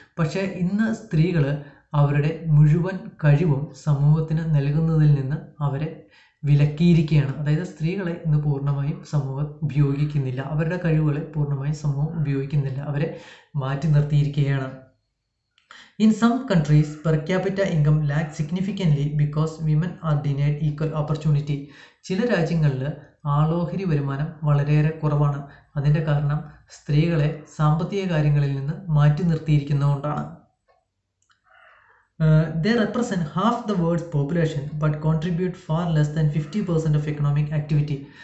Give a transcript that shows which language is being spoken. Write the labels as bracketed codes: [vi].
[ml] പക്ഷേ ഇന്ന് സ്ത്രീകൾ അവരുടെ മുഴുവൻ കഴിവും സമൂഹത്തിന് നൽകുന്നതിൽ നിന്ന് അവരെ വിലക്കിയിരിക്കുകയാണ്. അതായത് സ്ത്രീകളെ ഇന്ന് പൂർണ്ണമായും സമൂഹം ഉപയോഗിക്കുന്നില്ല, അവരുടെ കഴിവുകളെ പൂർണ്ണമായും സമൂഹം ഉപയോഗിക്കുന്നില്ല, അവരെ മാറ്റി നിർത്തിയിരിക്കുകയാണ്. [en] In some countries, per capita income lags significantly because women are denied equal opportunity. [ml] ചില രാജ്യങ്ങളിൽ ആളോഹരി വരുമാനം വളരെയേറെ കുറവാണ്. അതിൻ്റെ കാരണം സ്ത്രീകളെ സാമ്പത്തിക കാര്യങ്ങളിൽ നിന്ന് മാറ്റി നിർത്തിയിരിക്കുന്നതുകൊണ്ടാണ്. [en] They represent half the world's population but contribute far less than 50% of economic activity.